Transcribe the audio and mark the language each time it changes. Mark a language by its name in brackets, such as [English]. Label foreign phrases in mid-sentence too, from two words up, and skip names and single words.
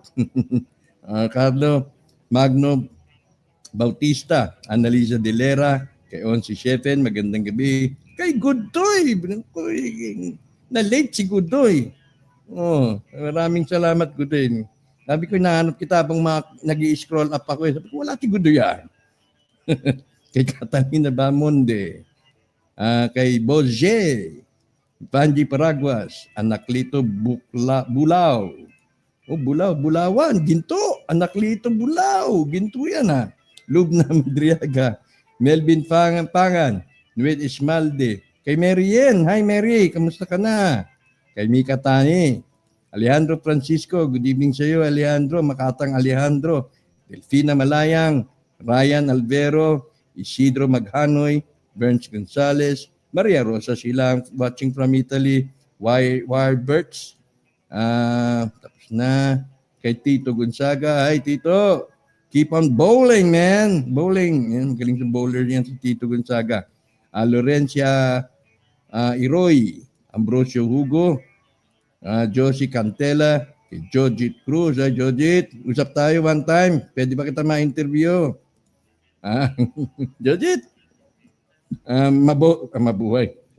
[Filipino] Carlo Magno Bautista, Annalisa Delera, kay Onsi Shefen, magandang gabi. Kay Godoy, na-late si Godoy. Maraming salamat, Godoy. Sabi ko, nahanap kita habang nag-i-scroll up ako. Sabi ko, wala si Godoy yan. Kay Catalina Bamonde, kay Boje, Panji Paraguas, Anaklito Bulao. Bulawan, ginto. Anaklito Bulao, ginto yan, ha. Lubna Madriaga, Melvin Pangan, Nuet Ismalde, kay Marien, hi Mary, kamusta ka na? Kay Mika Tani, Alejandro Francisco, [English] good evening [Filipino] sa iyo Alejandro, Makatang Alejandro, Delfina Malayang, Ryan Alvero, Isidro Maghanoy, Berns Gonzales, Maria Rosa Silang, [English] watching from Italy, [Filipino] Wireberts, tapos na, kay Tito Gonzaga, hi Tito, [English] keep on bowling, man. Bowling. [Filipino] Yan, galing sa bowler yan si Tito Gonzaga. Lorencia Iroy. Ambrosio Hugo, Josie Cantela, kay Jojit Cruz. Jojit, usap tayo [English] one time. [Filipino] Pwede ba kita ma-interview? Jojit, mabuhay.